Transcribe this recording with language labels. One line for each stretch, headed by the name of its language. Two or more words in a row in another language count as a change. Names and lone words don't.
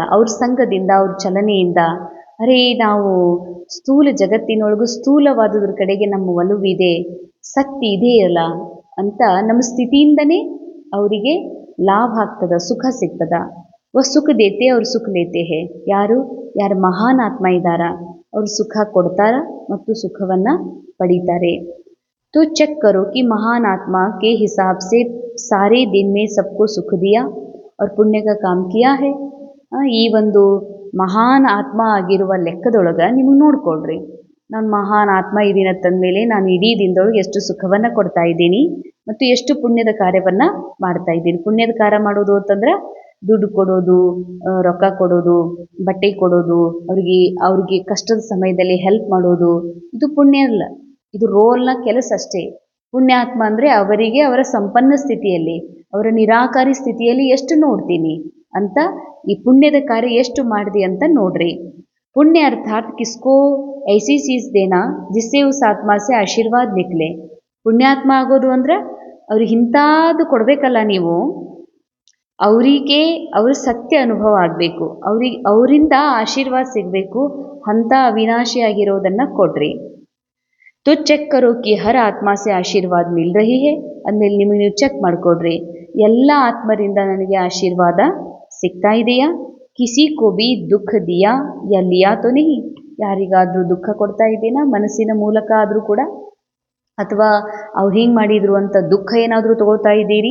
Kannada: ಅವ್ರ ಸಂಘದಿಂದ, ಅವ್ರ ಚಲನೆಯಿಂದ, ಅರೇ ನಾವು ಸ್ಥೂಲ ಜಗತ್ತಿನೊಳಗೂ ಸ್ಥೂಲವಾದುದ್ರ ಕಡೆಗೆ ನಮ್ಮ ಒಲವಿದೆ, ಸತ್ಯ ಇದೆಯಲ್ಲ ಅಂತ ನಮ್ಮ ಸ್ಥಿತಿಯಿಂದನೇ ಅವರಿಗೆ ಲಾಭ ಆಗ್ತದ, ಸುಖ ಸಿಗ್ತದ.
Hindi: सुख देते ಅವ್ರು सुख लेते हैं.
Kannada: ಯಾರು ಮಹಾನ್ ಆತ್ಮ ಇದ್ದಾರ ಅವ್ರು ಸುಖ ಕೊಡ್ತಾರ ಮತ್ತು ಸುಖವನ್ನು ಪಡೀತಾರೆ.
Hindi: तो चेक करो कि महान आत्मा के हिसाब से सारे दिन में सबको सुख दिया और पुण्य का काम किया है.
Kannada: ಈ ಒಂದು ಮಹಾನ್ ಆತ್ಮ ಆಗಿರುವ ಲೆಕ್ಕದೊಳಗೆ ನಿಮಗೆ ನೋಡ್ಕೊಳ್ರಿ, ನಾನು ಮಹಾನ್ ಆತ್ಮ ಇದ್ದೀನಿ ಅಂತಂದಮೇಲೆ ನಾನು ಇಡೀ ದಿನದೊಳಗೆ ಎಷ್ಟು ಸುಖವನ್ನು ಕೊಡ್ತಾ ಇದ್ದೀನಿ ಮತ್ತು ಎಷ್ಟು ಪುಣ್ಯದ ಕಾರ್ಯವನ್ನು ಮಾಡ್ತಾ ಇದ್ದೀನಿ. ಪುಣ್ಯದ ಕಾರ್ಯ ಮಾಡೋದು ಅಂತಂದ್ರೆ ದುಡ್ಡು ಕೊಡೋದು, ರೊಕ್ಕ ಕೊಡೋದು, ಬಟ್ಟೆ ಕೊಡೋದು, ಅವ್ರಿಗೆ ಕಷ್ಟದ ಸಮಯದಲ್ಲಿ ಹೆಲ್ಪ್ ಮಾಡೋದು, ಇದು ಪುಣ್ಯ ಅಲ್ಲ, ಇದು ರೋಲ್ನ ಕೆಲಸ ಅಷ್ಟೇ. ಪುಣ್ಯಾತ್ಮ ಅಂದರೆ ಅವರಿಗೆ ಅವರ ಸಂಪನ್ನ ಸ್ಥಿತಿಯಲ್ಲಿ, ಅವರ ನಿರಾಕಾರಿ ಸ್ಥಿತಿಯಲ್ಲಿ ಎಷ್ಟು ನೋಡ್ತೀನಿ ಅಂತ, ಈ ಪುಣ್ಯದ ಕಾರ್ಯ ಎಷ್ಟು ಮಾಡಿದೆ ಅಂತ ನೋಡ್ರಿ.
Hindi: पुण्य अर्थात किसको ऐसी चीज़ देना जिससे उस आत्मा से आशीर्वाद निकले.
Kannada: ಪುಣ್ಯಾತ್ಮ ಆಗೋದು ಅಂದ್ರೆ ಅವ್ರಿಗೆ ಇಂಥದ್ದು ಕೊಡಬೇಕಲ್ಲ ನೀವು, ಅವರಿಗೆ ಅವ್ರ ಸತ್ಯ ಅನುಭವ ಆಗಬೇಕು, ಅವರಿಂದ ಆಶೀರ್ವಾದ ಸಿಗಬೇಕು, ಅಂಥ ಅವಿನಾಶಿಯಾಗಿರೋದನ್ನು ಕೊಡ್ರಿ.
Hindi: तो ಚೆಕ್ करो कि हर आत्मा से आशीर्वाद मिल रही है.
Kannada: ಅಂದಮೇಲೆ ನಿಮಗೆ ನೀವು ಚೆಕ್ ಮಾಡಿಕೊಡ್ರಿ, ಎಲ್ಲ ಆತ್ಮರಿಂದ ನನಗೆ ಆಶೀರ್ವಾದ ಸಿಗ್ತಾ ಇದೆಯಾ?
Hindi: किसी को भी दुःख दिया या लिया तो नहीं?
Kannada: ಯಾರಿಗಾದ್ರೂ ದುಃಖ ಕೊಡ್ತಾ ಇದ್ದೀನಾ ಮನಸ್ಸಿನ ಮೂಲಕ ಆದರೂ ಕೂಡ? ಅಥವಾ ಅವ್ರು ಹಿಂಗೆ ಮಾಡಿದ್ರು ಅಂತ ದುಃಖ ಏನಾದರೂ ತಗೊಳ್ತಾ ಇದ್ದೀರಿ?